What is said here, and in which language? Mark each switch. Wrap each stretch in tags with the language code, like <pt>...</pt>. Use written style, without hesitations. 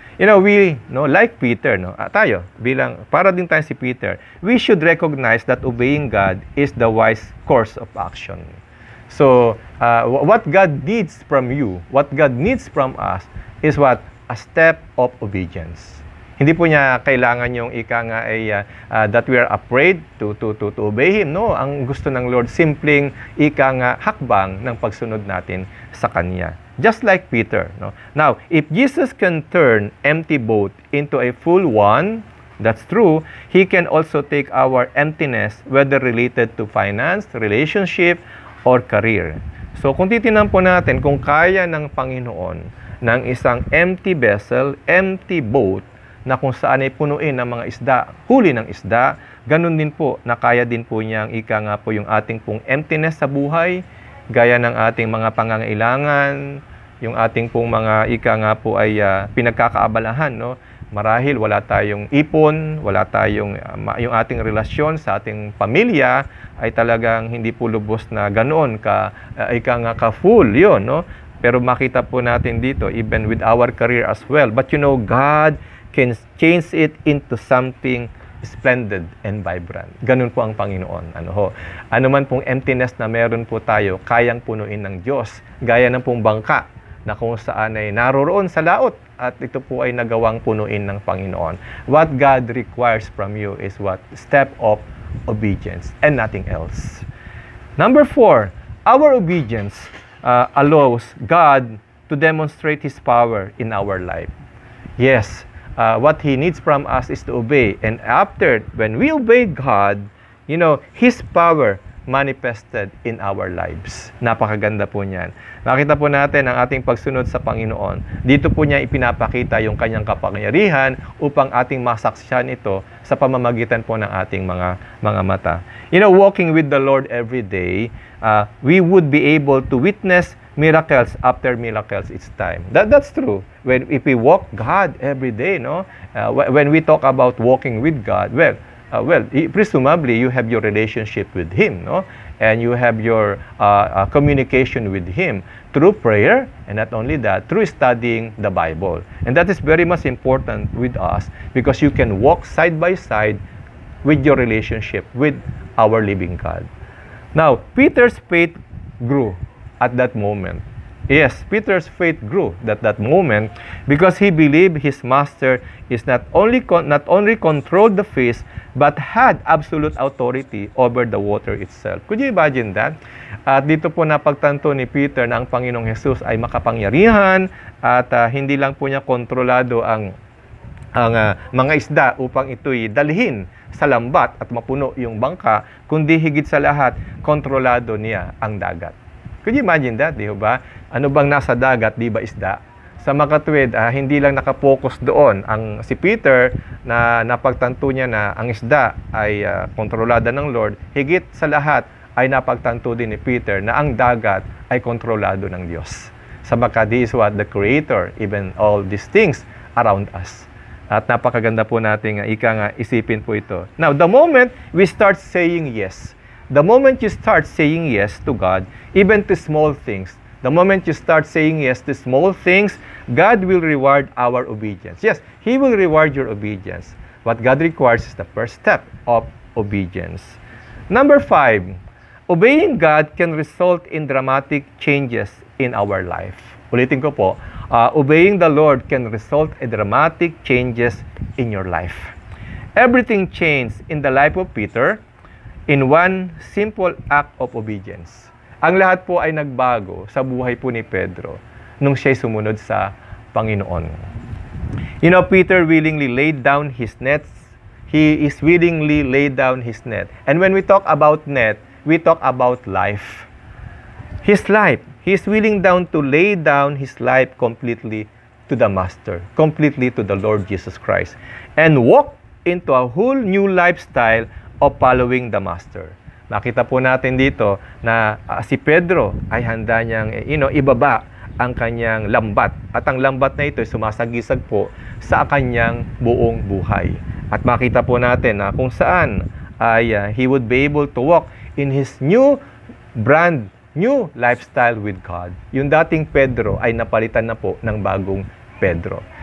<en>Like Peter,</en> <tl>tayo, para din tayo si Peter,</tl> <en>we should recognize that obeying God is the wise course of action. So, what God needs from you, what God needs from us, is what? A step of obedience.</en> <tl>Hindi po niya kailangan yung</tl> <en>that we are afraid to obey Him.</en> <tl>No, ang gusto ng Lord, simpleng hakbang ng pagsunod natin sa Kanya.</tl> <en>Just like Peter. Now, if Jesus can turn empty boat into a full one, that's true, He can also take our emptiness, whether related to finance, relationship, or career.</en> <tl>So, kung titinan po natin, kung kaya ng Panginoon ng isang</tl> <en>empty vessel, empty boat,</en> <tl>na kung saan ay punuin ng mga isda, huli ng isda, ganun din po, na kaya din po niyang yung ating pong emptiness sa buhay, gaya ng ating mga pangangailangan, yung ating pong mga ay pinagkakaabalahan, Marahil wala tayong ipon, wala tayong yung ating relasyon sa ating pamilya ay talagang hindi po lubos na ganoon ka full 'yon, Pero makita po natin dito</tl> <en>even with our career as well. But God can change it into something splendid and vibrant.</en> <tl>Ganun po ang Panginoon. Ano man pong emptiness na meron po tayo, kayang punuin ng Diyos. Gaya ng pong bangka na kung saan ay naroroon sa laot. at ito po ay nagawang punuin ng Panginoon.</tl> <en>What God requires from you is what? Step of obedience and nothing else. Number 4, our obedience allows God to demonstrate His power in our life. Yes, what He needs from us is to obey. And after, when we obey God, you know, His power manifested in our lives.</en> <tl>Napakaganda po niyan. Nakita po natin ang ating pagsunod sa Panginoon. Dito po niya ipinapakita yung kanyang kapangyarihan upang ating masaksihan ito sa pamamagitan po ng ating mga mata.</tl> <en>You know, walking with the Lord every day, we would be able to witness miracles after miracles each time. That's true. If we walk God every day, no? When we talk about walking with God, presumably you have your relationship with Him, no? And you have your communication with Him through prayer, and not only that, through studying the Bible. And that is very much important with us because you can walk side by side with your relationship with our living God. Now, Peter's faith grew at that moment. Yes, Peter's faith grew at that moment because he believed his master is not only controlled the fish but had absolute authority over the water itself. Could you imagine that?</en> <tl>At dito po napagtanto ni Peter na ang Panginoong Jesus ay makapangyarihan at hindi lang po niya kontrolado ang mga isda upang ito'y dalhin sa lambat at mapuno yung bangka, kundi higit sa lahat, kontrolado niya ang dagat.</tl> <en>Could you imagine that,</en> <tl>di ba? Ano bang nasa dagat, di ba isda? Sa makatwid, hindi lang nakapokus doon ang si Peter na napagtanto niya na ang isda ay kontrolada ng Lord. Higit sa lahat ay napagtanto din ni Peter na ang dagat ay kontrolado ng Diyos.</tl> <en>Sa makadi is what the Creator, even all these things around us.</en> <tl>At napakaganda po nating isipin po ito.</tl> <en>Now, the moment we start saying yes, the moment you start saying yes to God, even to small things, the moment you start saying yes to small things, God will reward our obedience. Yes, He will reward your obedience. What God requires is the first step of obedience. Number 5, obeying God can result in dramatic changes in our life.</en> <tl>Ulitin ko po,</tl> <en>obeying the Lord can result in dramatic changes in your life. Everything changed in the life of Peter in one simple act of obedience.</en> <tl>Ang lahat po ay nagbago sa buhay po ni Pedro nung siya'y sumunod sa Panginoon.</tl> <en>You know, Peter willingly laid down his nets. He is willingly laid down his net. And when we talk about net, we talk about life. His life. He is willing to lay down his life completely to the Master, completely to the Lord Jesus Christ, and walk into a whole new lifestyle of following the Master.</en> <tl>Makita po natin dito na si Pedro ay handa niyang ibaba ang kanyang lambat. At ang lambat na ito ay sumasagisag po sa kanyang buong buhay. At makita po natin na kung saan ay</tl> <en>he would be able to walk in his brand new lifestyle with God.</en> <tl>Yung dating Pedro ay napalitan na po ng bagong Pedro.</tl>